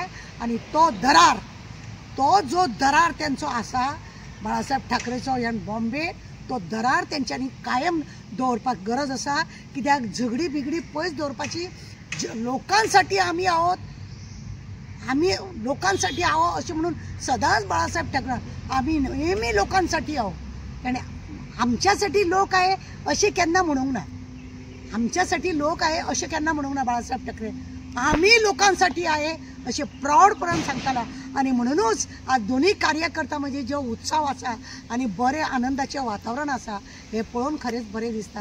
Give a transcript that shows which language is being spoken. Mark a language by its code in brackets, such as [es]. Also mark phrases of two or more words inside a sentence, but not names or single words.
[kok] आनी तो जो दरार तेंचो आसा बाळासाहेब ठाकरेचो ह्या बॉम्बे, तो दरार तेंच्यांनी कायम दवरपाक गरज आसा. कित्याक झगडी बिगडी पयस दवरपाची. लोकांसाठी आमी लोकांसाठी अशें म्हणून सदांच बाळासाहेब ठाकरे आमी नेहमी लोकांसाठी ताणें आमच्यासाठी लोक आहे अशें केन्ना म्हणूंक ना. आमच्यासाठी लोक आहे अशें केन्ना म्हणूंक ना बाळासाहेब ठाकरे. आमी लोकांसाठी आहे अशें प्राऊडपणान सांगताला. आनी म्हणूनच आज दोन्ही कार्यकर्ता मदीं जो उत्सव आसा आनी बरें आनंदाचें वातावरण आसा हें पळोवन खरेंच बरें दिसता.